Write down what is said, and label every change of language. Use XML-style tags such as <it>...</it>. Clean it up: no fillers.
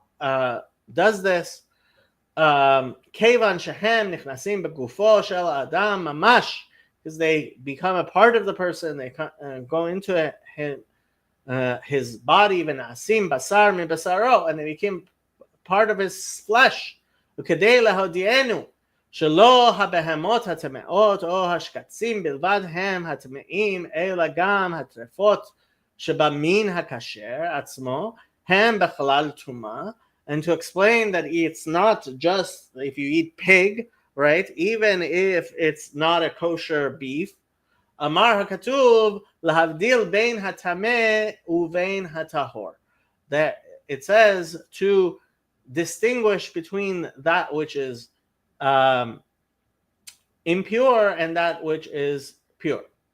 <en>does this.</en> <he>Kevan shehem nichnasim begufo shel adam mamash,</he> <en>because they become a part of the person. They go into his body,</en> <he>v'nasim basar mi basaro,</he> <en>and they became part of his flesh.</en> <he>וכדי להודיענו שלא הבהמות הטמאות או השקצים בלבד הם הטמאים, אלא גם הטרפות שבמין הכשר עצמו הם בכלל טומאה,</he> <en>and to explain that it's not just if you eat pig,</en> <he>right?</he> <en>Even if it's not a kosher beef,</en> <he>אמר הכתוב להבדיל בין הטמא ובין הטהור.</he> <en>That it says to distinguish between that which is impure and that which is pure.</en>